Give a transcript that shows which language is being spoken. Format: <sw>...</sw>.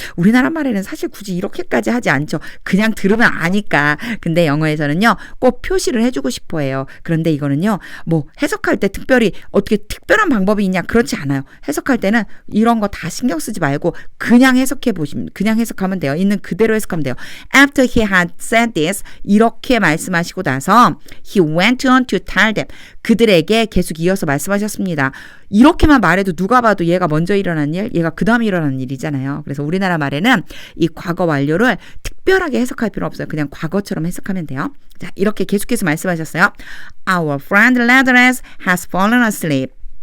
<ko>우리나라 말에는 사실 굳이 이렇게까지 하지 않죠. 그냥 들으면 아니까. 근데 영어에서는요. 꼭 표시를 해주고 싶어 해요. 그런데 이거는요. 뭐 해석할 때 특별히 어떻게 특별한 방법이 있냐 그렇지 않아요. 해석할 때는 이런 거 다 신경 쓰지 말고 그냥 그냥 해석하면 돼요. 있는 그대로 해석하면 돼요.</ko> <en>After he had said this</en> <ko>이렇게 말씀하시고 나서</ko> <en>he went on to tell them</en> <ko>그들에게 계속 이어서 말씀하셨습니다. 이렇게만 말해도 누가 봐도 얘가 먼저 일어난 일, 얘가 그 다음에 일어난 일이잖아요. 그래서 우리나라 말에는 이 과거 완료를 특별하게 해석할 필요 없어요. 그냥 과거처럼 해석하면 돼요. 자, 이렇게 계속해서 말씀하셨어요.</ko> <en>Our friend Lazarus has fallen asleep.</en>